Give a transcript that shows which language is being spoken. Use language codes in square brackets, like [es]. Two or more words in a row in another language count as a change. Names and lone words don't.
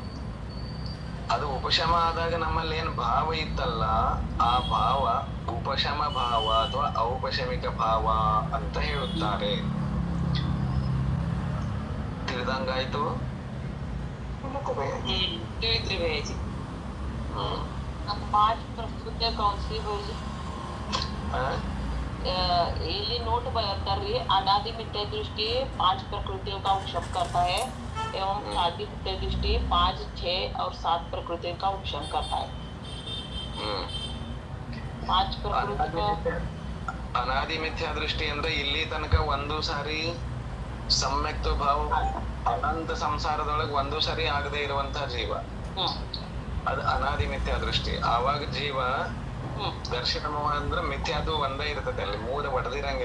[kn] ಅದು ಉಪಶಮ ಆದಾಗ ನಮ್ಮಲ್ಲಿ ಏನ್ ಭಾವ ಇತ್ತಲ್ಲ, ಆ ಭಾವ ಉಪಶಮ ಭಾವ ಅಥವಾ ಔಪಶಮಿಕ ಭಾವ ಅಂತ ಹೇಳುತ್ತಾರೆ. ತಿಳಿದಂಗಾಯ್ತು? ತಿಳಿತ್ರಿ ಭಯ್ಯಾಜಿ. 5 ಪ್ರಕೃತಿಯ ಕೌನ್ಸಿ ಭಯ್ಯಾಜಿ ಇಲ್ಲಿ ನೋಟ್ ಬರ್ತಾರ್ರಿ. [hi] अनादि मिथ्या दृष्टि 5 प्रकृतियों का उपशम करता है एवं शादी मिथ्या दृष्टि 5, 6 और 7 प्रकृतियों का उपशम करता है. [kn] 5 ಪ್ರಕೃತಿ ಅನಾದಿ ಮಿಥ್ಯಾ ದೃಷ್ಟಿ ಅಂದ್ರೆ ಇಲ್ಲಿ ತನಕ ಒಂದು ಸಾರಿ ಸಮ್ಯಕ್ತ್ವ ಭಾವ ಅನಂತ ಸಂಸಾರದೊಳಗೆ ಒಂದು ಸಾರಿ ಆಗದೆ ಇರುವಂತಹ ಜೀವ, ಅದು ಅನಾದಿ ಮಿಥ್ಯಾ ದೃಷ್ಟಿ. ಆವಾಗ ಜೀವ ದರ್ಶನ ಮೋಹ ಅಂದ್ರೆ ಮಿಥ್ಯಾದು ಒಂದೇ ಇರ್ತದೆ, ಅಲ್ಲಿ 3 ಒಡೆದಿರಂಗಿಲ್ಲ.